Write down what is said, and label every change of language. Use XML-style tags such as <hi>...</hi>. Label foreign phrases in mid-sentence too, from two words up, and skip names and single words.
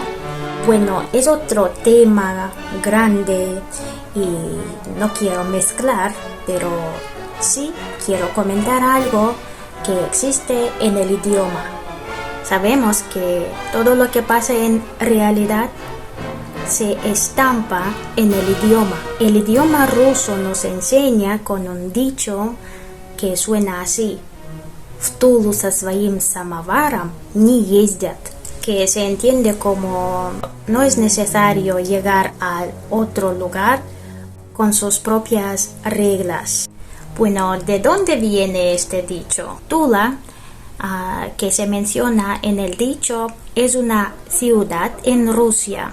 <es>Bueno, es otro tema grande y no quiero mezclar, pero sí quiero comentar algo que existe en el idioma. Sabemos que todo lo que pasa en realidad se estampa en el idioma. El idioma ruso nos enseña con un dicho que suena así:</es> <ru>"В Тулу со своим самоваром не ездят",</ru> <es>que se entiende como no es necesario llegar a otro lugar con sus propias reglas. Bueno, ¿de dónde viene este dicho? Tula, que se menciona en el dicho, es una ciudad en Rusia.</es>